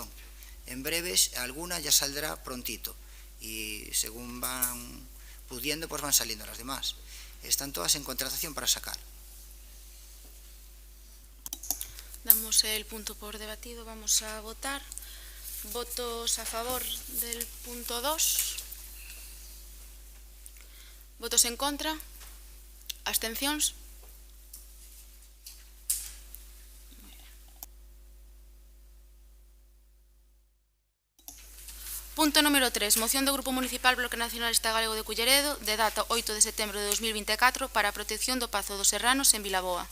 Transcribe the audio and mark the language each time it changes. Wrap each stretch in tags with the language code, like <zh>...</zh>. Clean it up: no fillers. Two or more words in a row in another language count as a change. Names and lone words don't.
<es>En breves alguna ya saldrá prontito y según van pudiendo pues van saliendo las demás. Están todas en contratación para sacar. Damos el punto por debatido, vamos a votar. Votos a favor del punto 2. Votos en contra.</es> <gl>Abstencións. Punto número 3. Moción do Grupo Municipal Bloque Nacionalista Galego de Culleredo de data 8 de setembro de 2024 para a protección do Pazo dos Serranos en Vilaboa.</gl>